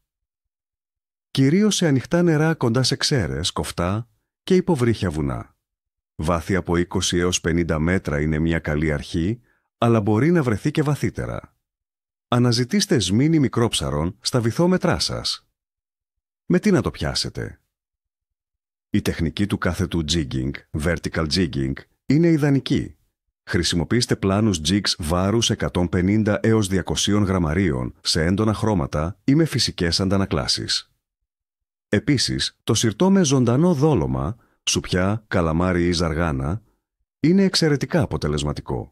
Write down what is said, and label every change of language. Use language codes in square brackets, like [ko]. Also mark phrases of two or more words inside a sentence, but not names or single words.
[el] Κυρίως σε ανοιχτά νερά κοντά σε ξέρες, κοφτά και υποβρύχια βουνά. Βάθη από 20 έως 50 μέτρα είναι μια καλή αρχή, αλλά μπορεί να βρεθεί και βαθύτερα. Αναζητήστε σμήνη μικρόψαρων στα βυθόμετρά σας. Με τι να το πιάσετε? Η τεχνική του κάθετου jigging, [en] vertical jigging, [el] είναι ιδανική. Χρησιμοποιήστε πλάνους jigs βάρους 150 έως 200 γραμμαρίων σε έντονα χρώματα ή με φυσικές αντανακλάσεις. Επίσης, το συρτό με ζωντανό δόλωμα, σουπιά, καλαμάρι ή ζαργάνα, είναι εξαιρετικά αποτελεσματικό.